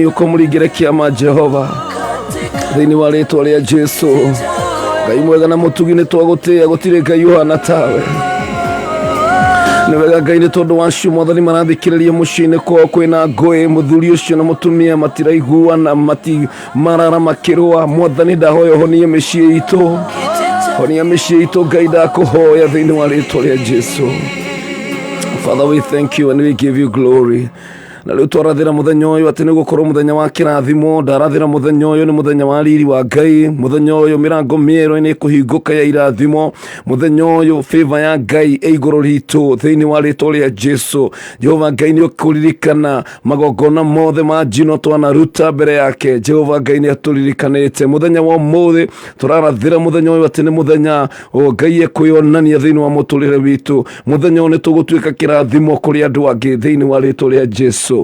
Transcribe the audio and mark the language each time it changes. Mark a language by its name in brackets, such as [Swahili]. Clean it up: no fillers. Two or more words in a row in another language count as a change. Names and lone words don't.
[Kikuyu] ukomuringire kiama Jehova thiini wa ritwa ria Jesu Ngai mwega na mutugi ni twagutia gutire Ngai uhana tawe ni wega Ngai ni tondu wacio mwathani marathikiriria muciini kwao kwina ngui muthuri ucio na mutumia matiraiguana marara makirwa mwathani ndahoya honie micii itu honia micii itu Ngai ndakuhoya thiini wa ritwa ria Jesu. [English] Father, we thank you and we give you glory. [Kikuyu] Na leo twarathira muthenya uyu ati ni gukorwo muthenya wa kirathimo ndarathira muthenya uyu ni muthenya wa riri wa Ngai muthenya uyu mirango mieru ni kuhinguka ya irathimo muthenya uyu favor ya Ngai iguru ritu thiini wa ritwa ria Jesu. Jehova Ngai ni ukuririkana magogona mothe ma njino twanaruta mbere yake Jehova Ngai ni atulirikanite muthenya wa umuthi turarathira muthenya uyu ati ni muthenya Ngai ekwionania thiini wa muturire witu muthenya uyu ni tugutuika kirathimo kuri andu angi thiini wa ritwa ria Jesu.